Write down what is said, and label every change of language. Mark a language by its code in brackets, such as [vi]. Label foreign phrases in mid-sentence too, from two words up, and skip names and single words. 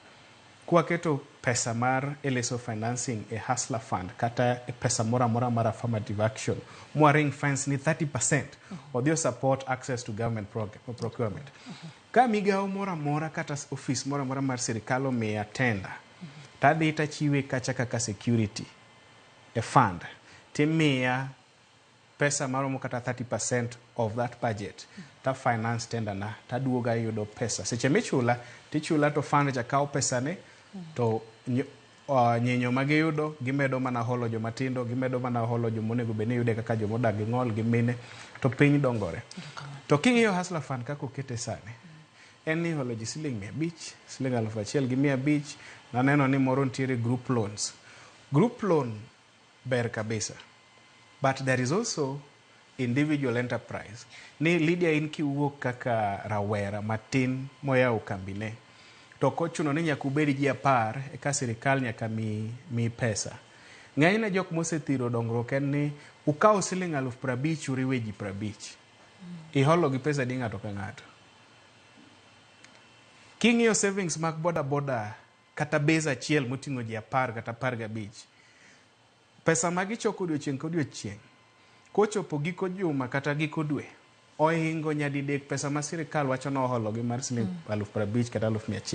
[luo] Kwa keto pesa mar [en] LSO financing [luo] e Hustler Fund kata e pesa mora mar [en] affirmative action, ring fence [luo] ni 30% odhi [en] support access to government procurement. [luo] Ka migawo mora kata office mora mar sirikal omiya tenda, tadhi tachiwe kacha kaka security e fund, timiya pesa maromo kata [en] 30% of that budget, [luo] ta finance tenda na, taduoga yudo pesa. Seche michula, tichula to fund cha kao pesa ne, to nyinyo magiyudo gimedo mana holo jomatindo, gimedo mana holo jomonego beni yude kaka jomodak gi ng'ol gi mine, to piny dongore. To king'iyo Hustler Fund kako kete sani, en ni holo ji siling 500, siling 1,500, naneno ni moro ntiere [en] group loans. Group loan [luo] ber kabisa, [en] but there is also individual enterprise. [luo] Ni Lydia in kiwuok kaka rawera matin moyawo kambine, to kochuno ni nyaka ubedi ji 10 eka sirikal nyaka mi pesa. Ng'enyne jok mosethiro dongruok en ni ukawo siling 50,000 uriwe ji 50. Iholo gi pesa di ng'ato ka ng'ato. King'iyo savings mag boda kata base achiel moting'o ji 10 kata 15, pesa magichoko odiochieng' kodiochieng', kochopo giko juma kata giko dwe, ohingo nyadidek pesa ma sirikal wacho no holo gi mar siling 50,000 kata 100,000.